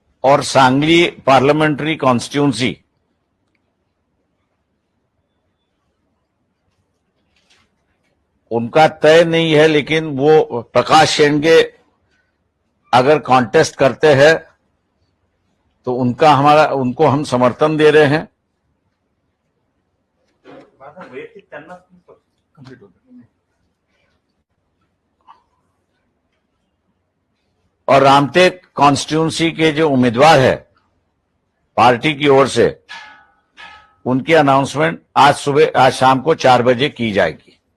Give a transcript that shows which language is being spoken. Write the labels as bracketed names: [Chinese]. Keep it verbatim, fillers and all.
[Hindi] और Sangli parliamentary constituency उनका तय नहीं है, लेकिन वो प्रकाश शेंडगे अगर कॉन्टेस्ट करते हैं तो उनका हमारा उनको हम समर्थन दे रहे हैं। [Marathi] वैयक्तिक त्यांना कंप्लीट होतं. [Hindi] और रामटेक कॉन्स्टिट्यूंसी के जो उम्मीदवार है पार्टी की ओर से उनकी अनाउंसमेंट आज सुबह आज शाम को चार बजे की जाएगी।